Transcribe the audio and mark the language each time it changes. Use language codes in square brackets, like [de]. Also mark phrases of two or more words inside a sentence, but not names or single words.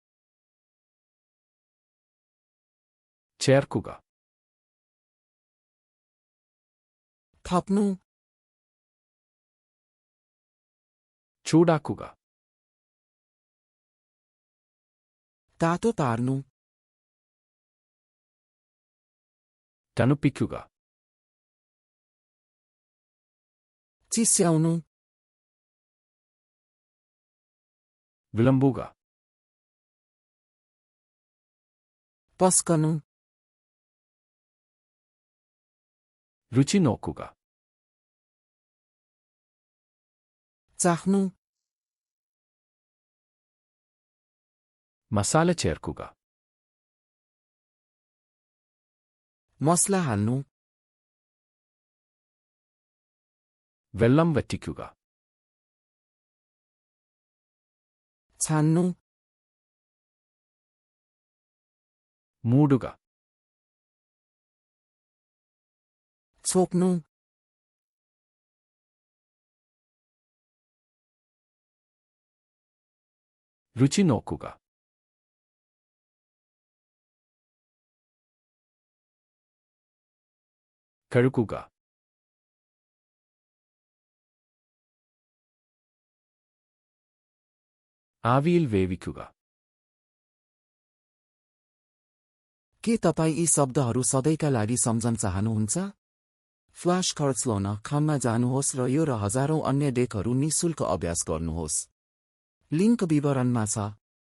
[ml] ചേർക്കുക. [ne] थप्नु, [ml] ചൂടാക്കുക. [ne] तातो पार्नु, [ml] തണുപ്പിക്കുക. [ne] चिस्याउनु, [ml] വിളമ്പുക. [ne] पस्कनु, [ml] രുചി നോക്കുക. [ne] चाख्नु, [ml] മസാല ചേർക്കുക. [ne] मसला हाल्नु, [ml] വെള്ളം വറ്റിക്കുക. [ne] छान्नु, [ml] മൂടുക. [ne] छोप्नु, [ml] രുചി നോക്കുക. കഴുകുക. ആവിയിൽ വേവിക്കുക. [ne] के तपाईँ यी शब्दहरू सधैँका लागि सम्झन चाहनुहुन्छ? [en] flash cards [ne] ल्याउन खाममा जानुहोस् र यो र हजारौं अन्य डेकहरू निःशुल्क अभ्यास गर्नुहोस्। लिङ्क विवरणमा छ।